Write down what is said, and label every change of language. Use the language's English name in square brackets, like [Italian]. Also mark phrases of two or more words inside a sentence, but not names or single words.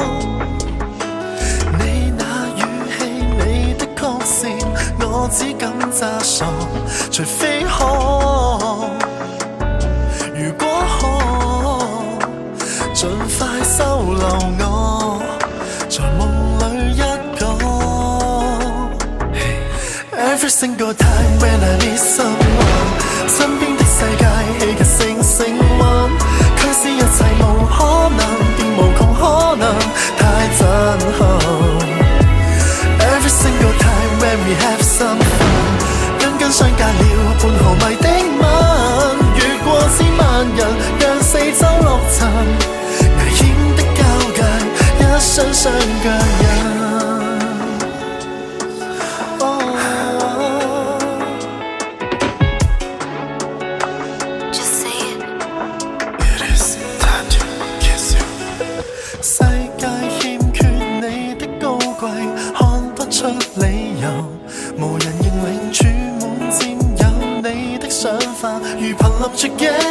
[Cantonese] 你那語氣，你的曲線，我只敢詐傻，除非可。如果可，盡快收留我，在夢裏一個。 [English] Every single time when I need someone， [Cantonese] 身邊的世界戲劇性升溫，驅使一切無可能變無窮可能，太震撼。 [English] Every single time when we have some fun， [Cantonese] 緊緊相隔了半毫米的吻，越過千萬人，讓四周落塵，危險的交界，一雙雙腳印。世界欠缺你的高貴，看不出理由，無人認領注滿佔有你的想法，如瀕臨絕境。